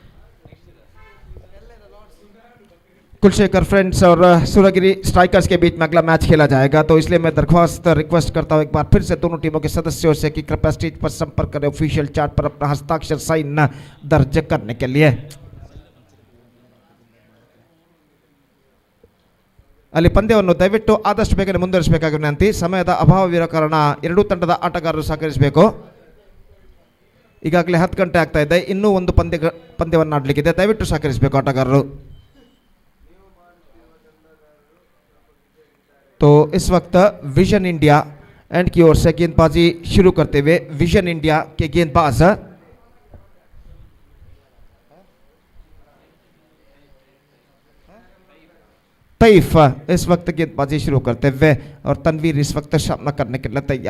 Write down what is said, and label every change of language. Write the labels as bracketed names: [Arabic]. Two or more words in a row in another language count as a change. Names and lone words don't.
[Hindi] कुलशेखर फ्रेंड्स और सूर्यगिरी स्ट्राइकर्स के बीच में अगला मैच खेला जाएगा, तो इसलिए मैं रिक्वेस्ट करता हूं एक बार फिर से दोनों टीमों के सदस्यों से कि कृपया स्टेज पर संपर्क करें [English] official chart [Hindi] पर अपना हस्ताक्षर साइन दर्ज करने के लिए। [Kannada] ಅಲ್ಲಿ ಪಂದ್ಯವನ್ನು ದಯವಿಟ್ಟು ಆದಷ್ಟು ಬೇಗನೆ ಮುಂದುವರಿಸಬೇಕಾಗಿ ವಿನಂತಿ. ಸಮಯದ ಅಭಾವವಿರೋ ಕಾರಣ ಎರಡೂ ತಂಡದ ಆಟಗಾರರು ಸಹಕರಿಸಬೇಕು. ಈಗಾಗಲೇ 10 ಗಂಟೆ ಆಗ್ತಾ ಇದೆ, ಇನ್ನೂ ಒಂದು ಪಂದ್ಯವನ್ನು ಆಡಲಿಕ್ಕಿದೆ, ದಯವಿಟ್ಟು ಸಹಕರಿಸಬೇಕು ಆಟಗಾರರು. [Hindi] तो इस वक्त विजन इंडिया एंड की ओर से गेंदबाजी शुरू करते हुए विजन इंडिया के गेंदबाज तैफ इस वक्त गेंदबाजी शुरू करते हुए और तनवीर इस वक्त सामना करने के लिए तैयार।